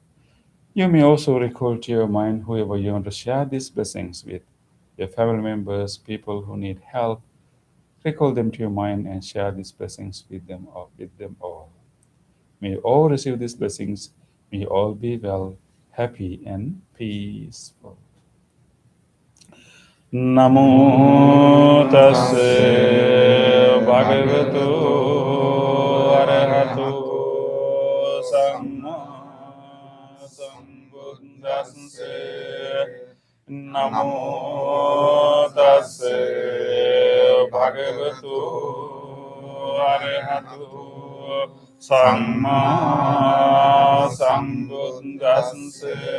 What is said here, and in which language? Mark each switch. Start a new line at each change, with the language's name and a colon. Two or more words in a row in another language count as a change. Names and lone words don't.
English: You may also recall to your mind whoever you want to share these blessings with, your family members, people who need help. Recall them to your mind and share these blessings with them all. May all receive these blessings. May all be well, happy, and peaceful.
Pali: Namo tassa bhagavato arahato samma sambuddhassa. Namo tassa bhagavato arahato samma sambuddhassa.